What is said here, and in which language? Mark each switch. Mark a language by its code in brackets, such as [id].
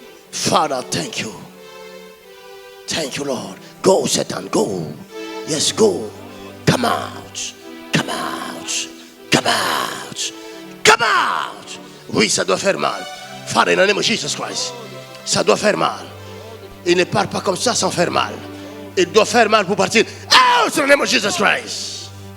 [en] Father, thank you. Thank you, Lord. Go, Satan, go. Yes, go. Come out. Come out. Come out. Come out. [fr] Oui, ça doit faire mal. [en] Father, in the name of Jesus Christ. [fr] Ça doit faire mal. Il ne part pas comme ça sans faire mal. Il doit faire mal pour partir. [en] Out in the name of Jesus Christ.